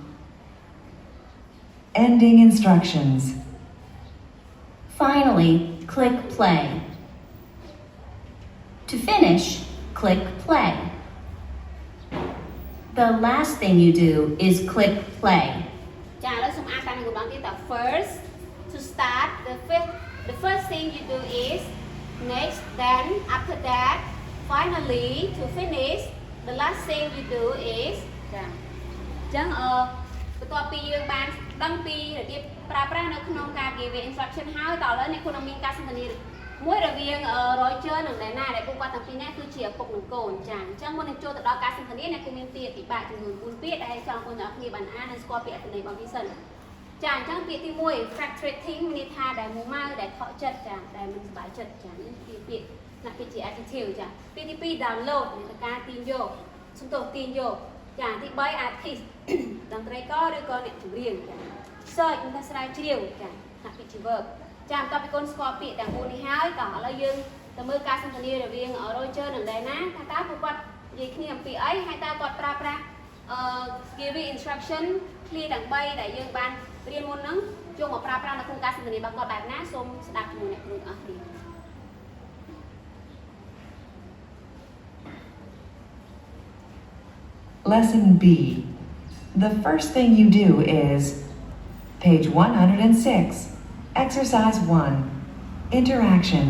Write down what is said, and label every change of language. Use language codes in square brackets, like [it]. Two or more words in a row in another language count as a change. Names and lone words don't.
[en] Ending instructions. Finally, click play. To finish, click play. The last thing you do is click play. [km] ចាឥឡូវសូមអានតាមនឹងម្ដងទៀតតើ [en] first to start the first thing you do is next then after that finally to finish the last thing you do is [km] ចាអញ្ចឹងបន្ទាប់ពីយើងបានដឹងពីរបៀបប្រើប្រាស់នៅក្នុងការ [en] give instruction [km] ហើយតើឥឡូវអ្នកគួរនឹងមានការសន្ទនាមួយ រវាង Roger និង Nana ដែលពួកគាត់ទាំងពីរនាក់គឺជាឪពុកនិងកូនចាអញ្ចឹងមុននឹងចូលទៅដល់ការសន្ទនាអ្នកគួរមានពាក្យពិបាកចំនួន4ពាក្យដែលចង់បងប្អូនទាំងអស់គ្នាបានអាននិងស្គាល់ពាក្យអត្ថន័យរបស់វា សិនចាអញ្ចឹងពាក្យទី1 frustrating មានន័យថាដែលមួម៉ៅដែលខកចិត្តចាដែលមិនសប្បាយចិត្តចានេះជាពាក្យណាគេជា adjective ចាពាក្យទី 2 download មានតែការទាញយកសំទោសទាញយកចាទី3 artist តន្ត្រីករឬក៏អ្នកចម្រៀងចា search មានថាស្រាវជ្រាវចាថាពាក្យជា verb ចាបន្ទាប់ពីកូនស្គាល់ពាក្យទាំង4នេះហើយតោះឥឡូវយើងទៅមើលការសន្ទនារវាង Roger និង Dana ថាតើពួកគាត់និយាយគ្នាអំពីអីហើយតើគាត់ប្រើប្រាស់ [en] giving instruction [km] ឃ្លាទាំង3ដែលយើងបានរៀនមុនហ្នឹងយកមកប្រើប្រាស់នៅក្នុងការសន្ទនារបស់គាត់បែបណាសូមស្ដាប់ជាមួយអ្នកគ្រូទាំងអស់គ្នា [en] Lesson B. The first thing you do is page 106. Exercise 1. Interactions.